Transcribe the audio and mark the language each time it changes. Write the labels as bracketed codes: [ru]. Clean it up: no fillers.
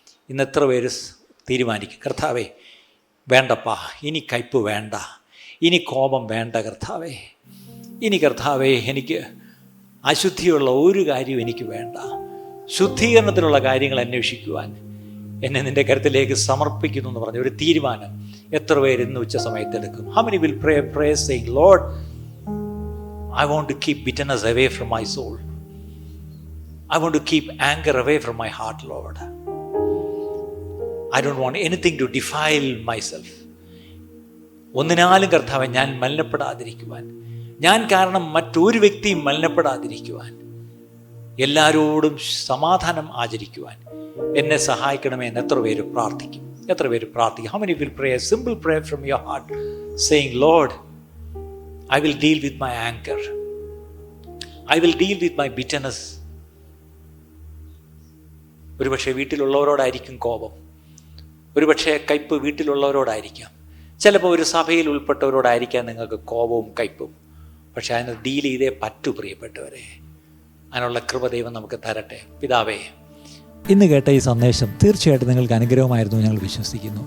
[ml] ഇന്ന് എത്ര പേര് തീരുമാനിക്കും, കർത്താവേ വേണ്ടപ്പാ, ഇനി കയ്പ് വേണ്ട, ഇനി കോപം വേണ്ട കർത്താവേ, ഇനി കർത്താവേ എനിക്ക് അശുദ്ധിയുള്ള ഒരു കാര്യവും എനിക്ക് വേണ്ട, ശുദ്ധീകരണത്തിലുള്ള കാര്യങ്ങൾ അന്വേഷിക്കുവാൻ എന്നെ നിൻ്റെ കരുത്തിലേക്ക് സമർപ്പിക്കുന്നു എന്ന് പറഞ്ഞ ഒരു തീരുമാനം എത്ര പേര് ഇന്ന് ഉച്ച സമയത്ത് എടുക്കും? [en] How many will pray saying, Lord, I want to keep bitterness away from my soul. I want to keep anger away from my heart, Lord. I don't want anything to defile myself. [ml] ഒന്നിനാലും കർത്താവേ, ഞാൻ മലിനപ്പെടാതിരിക്കുവാൻ, ഞാൻ കാരണം മറ്റൊരു വ്യക്തിയും മലിനപ്പെടാതിരിക്കുവാൻ, എല്ലാവരോടും സമാധാനം ആചരിക്കുവാൻ എന്നെ സഹായിക്കണമേ എന്ന് എത്ര പേര് പ്രാർത്ഥിക്കും? [en] How many will pray a simple prayer from your heart saying, Lord, I will deal with my anger. I will deal with my bitterness. [ml] ഒരുപക്ഷെ വീട്ടിലുള്ളവരോടായിരിക്കും കോപം, ഒരുപക്ഷെ കയ്പ് വീട്ടിലുള്ളവരോടായിരിക്കാം, ചിലപ്പോൾ ഒരു സഭയിൽ ഉൾപ്പെട്ടവരോടായിരിക്കാം നിങ്ങൾക്ക് കോപവും കയ്പും. പക്ഷെ അതിന് ഡീൽ ചെയ്തേ പറ്റൂ പ്രിയപ്പെട്ടവരെ. അതിനുള്ള കൃപ ദൈവം നമുക്ക് തരട്ടെ. പിതാവേ, ഇന്ന് കേട്ട ഈ സന്ദേശം തീർച്ചയായിട്ടും നിങ്ങൾക്ക് അനുഗ്രഹമായിരുന്നു ഞങ്ങൾ വിശ്വസിക്കുന്നു.